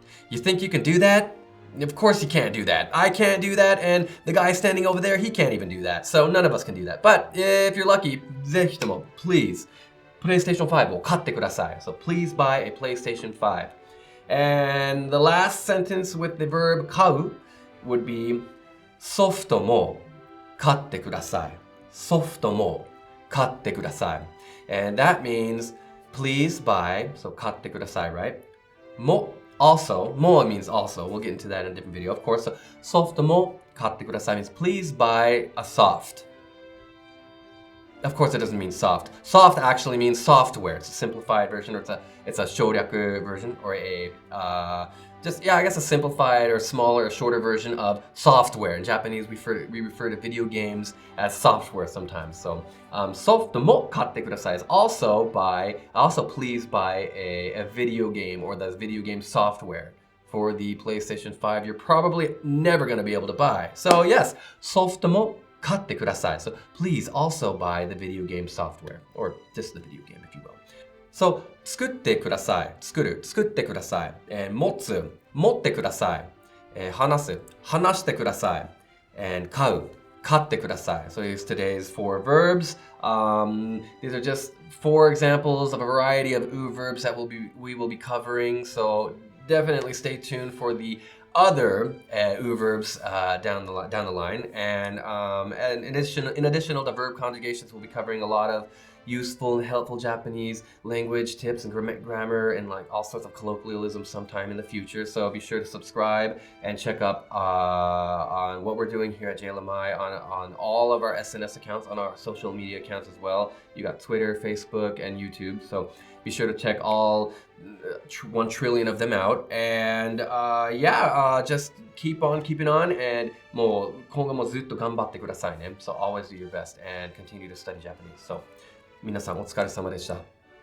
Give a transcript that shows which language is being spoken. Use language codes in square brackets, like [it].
[en] You think you can do that? Of course you can't do that. I can't do that, and the guy standing over there, he can't even do that. So none of us can do that. But if you're lucky, [ja] ぜひとも [en] please PlayStation 5 [ja] を買ってください. [en] So please buy a PlayStation 5. And the last sentence with the verb 買う would be [ja] ソフトも買ってください. ソフトも買ってください. [en] And that means please buy, so 買ってください, right? も also, も means also. We'll get into that in a different video, of course. So [ja] ソフトも買ってください [en] means please buy a soft. Of course, it doesn't mean soft. Soft actually means software. It's a simplified version, or it's a 省略 version, or a I guess a simplified or smaller or shorter version of software. In Japanese, we refer to video games as software sometimes. So, [ja] ソフトも買ってください [en] is also please buy a video game or the video game software for the PlayStation 5 you're probably never going to be able to buy. [ja] So yes, ソフトも買ってください. [en] So please also buy the video game software, or just the video game if you will. [ja] So 作ってください.作ってください. And 持ってください. 話してください. [en] And [ja] 買ってください. [en] So here's today's 4 verbs. These are just 4 examples of a variety of u-verbs that we will be covering. So definitely stay tuned for the other u-verbs down the line, and in addition to the verb conjugations, we'll be covering a lot of useful and helpful Japanese language tips and grammar and like all sorts of colloquialisms sometime in the future. So be sure to subscribe and check up on what we're doing here at JLMI on all of our SNS accounts, on our social media accounts as well. You got Twitter, Facebook, and YouTube. So be sure to check all 1 trillion of them out. And just keep on keeping on. And [ja] もう今後もずっと頑張ってくださいね. [en] So always do your best and continue to study Japanese. So [ja] 皆さんお疲れ様でした。